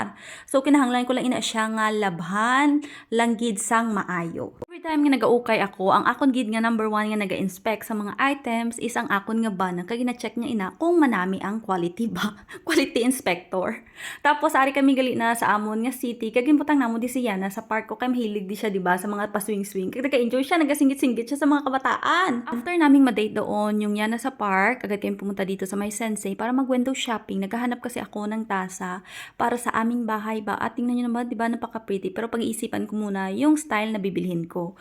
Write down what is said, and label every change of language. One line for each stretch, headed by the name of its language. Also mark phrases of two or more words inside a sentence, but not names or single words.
Hiligaynon: So kinahanglan ko lang ina siya nga labhan langgid sang maayo. Every time nga nagaukay ako, ang akon gid nga
English: number one
Hiligaynon: nga naga-inspect sa mga items is ang akon nga bana kay gina-check niya ina kung manami ang quality ba,
English: quality inspector.
Hiligaynon: Tapos ari kami gali na sa amon nga city kay ginbutang namo di siya na sa park ko kay mahilig di siya di ba sa mga paswing-swing. Kay naka-enjoy siya, nagasingit-singit siya sa mga kabataan.
Filipino: After naming ma-date doon, yung yana sa park, agad kayong pumunta dito sa my sensei para mag-
English: window shopping.
Filipino: Naghahanap kasi ako ng tasa para sa aming bahay ba. At tingnan nyo naman, di ba, napaka-pretty. Pero pag-iisipan ko muna yung style na bibilhin ko.